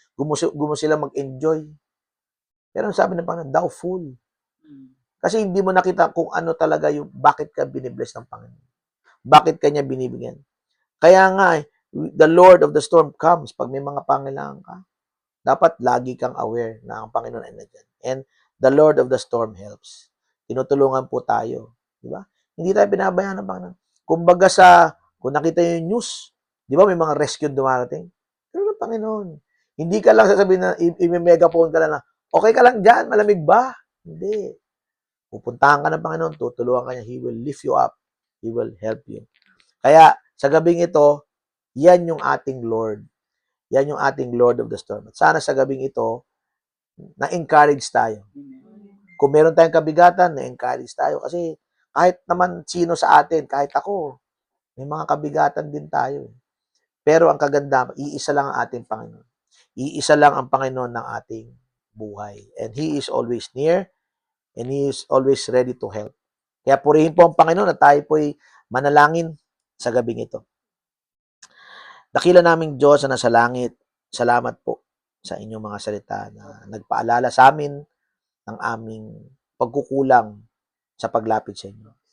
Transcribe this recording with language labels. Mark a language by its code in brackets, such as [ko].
[tl] Gusto sila mag-enjoy. Pero sabi ng Panginoon, [en] thou fool. [tl] Kasi hindi mo nakita kung ano talaga yung bakit ka binibless ng Panginoon. Bakit kanya binibigyan. Kaya nga, [en] the Lord of the storm comes [tl] pag may mga pangailangan ka. Dapat lagi kang aware na ang Panginoon ay nandiyan. [en] And the Lord of the storm helps. [tl] Tinutulungan po tayo. Di ba? Hindi tayo binabayaan ng Panginoon. Kumbaga kung nakita nyo yung news, di ba may mga rescue dumarating? Pero ng Panginoon. Hindi ka lang sasabihin na, i-megaphone ka lang na, okay ka lang dyan, malamig ba? Hindi. Pupuntahan ka ng Panginoon, tutulungan ka niya, [en] He will lift you up. He will help you. [tl] Kaya, sa gabing ito, yan yung ating Lord. Yan yung ating Lord of the Storm. At sana sa gabing ito, na-encourage tayo. Kung meron tayong kabigatan, na-encourage tayo. Kasi kahit naman sino sa atin, kahit ako, may mga kabigatan din tayo. Pero ang kaganda, iisa lang ang ating Panginoon. Iisa lang ang Panginoon ng ating buhay. [en] And He is always near. And He is always ready to help. [tl] Kaya purihin po ang Panginoon at tayo po'y manalangin sa gabing ito. Dakila naming Diyos na nasa langit, salamat po sa inyong mga salita na nagpaalala sa amin ng aming pagkukulang sa paglapit sa inyo.